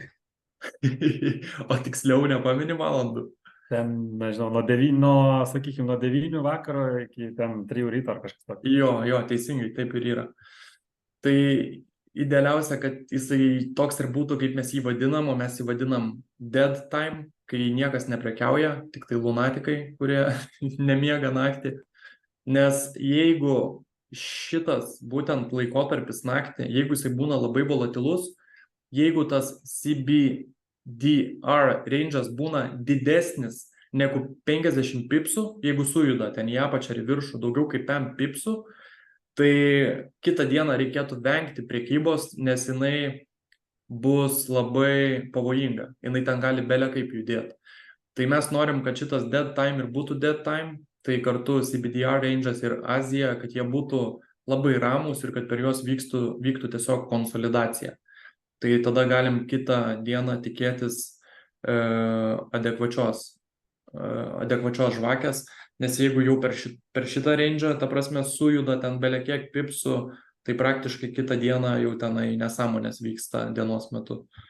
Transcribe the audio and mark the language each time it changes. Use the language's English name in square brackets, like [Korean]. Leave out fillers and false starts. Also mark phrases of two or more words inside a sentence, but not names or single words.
[Lithuanian] O tiksliau nepamini valandų? Ten, nežinau, nuo 9 vakaro iki ten 3 ryto ar kažkas tokio. Jo, teisingai, taip ir yra. Tai idealiausia, kad jisai toks ir būtų, kaip mes jį vadinam, o mes jį vadinam [English] dead time, [Lithuanian] kai niekas neprekiauja, tik tai lunatikai, kurie nemiega naktį. Nes jeigu šitas būtent laikotarpis naktį, jeigu jisai būna labai volatilus, jeigu tas CBDR range'as būna didesnis negu 50 pipsų, jeigu sujuda ten į apačią ir viršų daugiau kaip 5 pipsų, tai kitą dieną reikėtų vengti prekybos, nes jinai bus labai pavojinga. Jinai ten gali bele kaip judėti. Tai mes norim, kad šitas [English] dead time [Lithuanian] ir būtų [English] dead time, [Lithuanian] tai kartu CBDR range'as ir Azija, kad jie būtų labai ramus ir kad per juos vyktų tiesiog konsolidacija. Tai tada galim kitą dieną tikėtis adekvačios žvakės, nes jeigu jau per šitą range'ą, ta prasme, sujuda ten bele kiek pipsų, tai praktiškai kitą dieną jau tenai nesąmonės vyksta dienos metu.